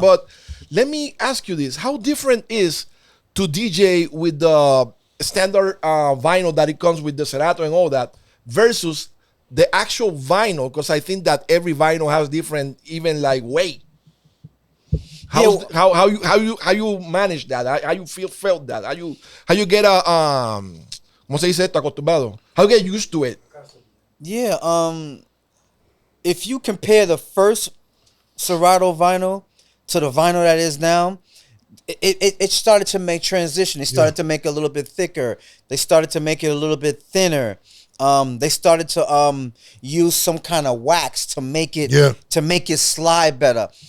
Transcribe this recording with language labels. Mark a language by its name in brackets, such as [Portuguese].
[English] But let me ask you this: how different is to DJ with the standard vinyl that it comes with the Serato and all that versus the actual vinyl? Because I think that every vinyl has different, even like weight. How you manage that? How you felt that? How you get a [Spanish] ¿cómo se dice esto? [English] Acostumbrado. How you get used to it? Yeah, if you compare the first Serato vinyl to the vinyl that is now, it started to make transition. They started to make it a little bit thicker. They started to make it a little bit thinner. They started to use some kind of wax to make it slide better.